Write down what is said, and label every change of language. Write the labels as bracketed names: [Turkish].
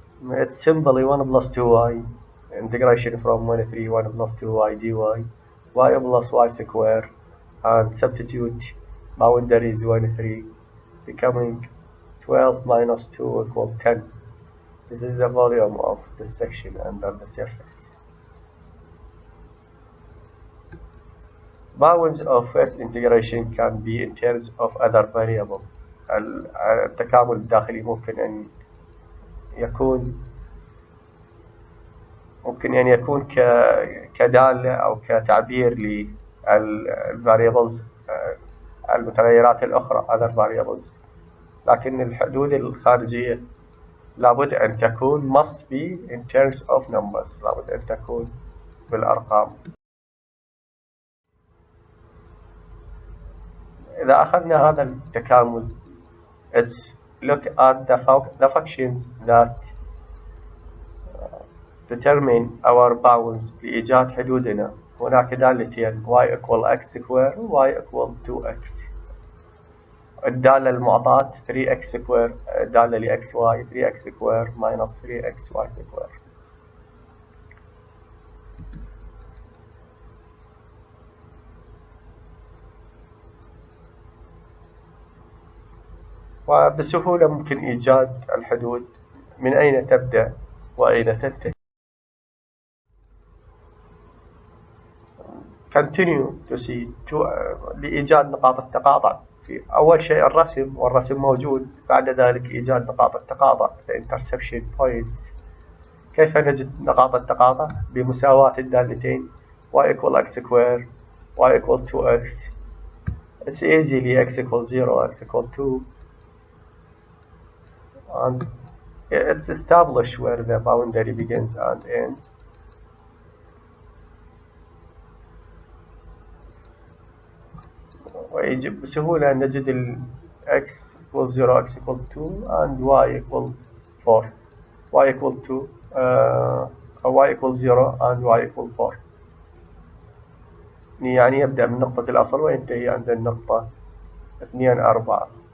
[English] It's simply 1 plus 2y, integration from 1 to 3, 1 plus 2y dy, y plus y square, and substitute boundaries 1 to 3, becoming 12 minus 2 equal 10. This is the volume of this section under the surface. Bounds of first integration can be in terms of other variable. [Arabic] التكامل الداخلي ممكن أن يكون كدالة أو كتعبير للفاريبلز، المتغيرات الأخرى [English] other variables، [Arabic] لكن الحدود الخارجية لابد أن تكون [English] must be in terms of numbers، [Arabic] لابد أن تكون بالأرقام. إذا أخذنا هذا التكامل، [English] let's look at the functions that determine our bounds [Arabic] لإيجاد حدودنا. هناك دالتين y equal x square و y equal 2x. الدالة المعطاة 3x square، دالة لxy 3x square minus 3xy square. وبسهولة ممكن إيجاد الحدود من أين تبدأ وأين تنتهي. [English] continue to see [Arabic] لإيجاد نقاط التقاطع. في أول شيء الرسم، والرسم موجود. بعد ذلك إيجاد نقاط التقاطع [English] the intersection points. [Arabic] كيف نجد نقاط التقاطع؟ بمساواة الدالتين y equal x square y equal 2x. [English] It's easily x equals 0, x equals 2, and it's established where the boundary begins and ends. [Arabic] ويجب بسهولة أن نجد ال [English] x equals 0, x equals 2, and y equals 4, y equals 2, y equals 0 and y equals 4. [Arabic] يعني يبدأ من نقطة الأصل وينتهي عند النقطة 2 4.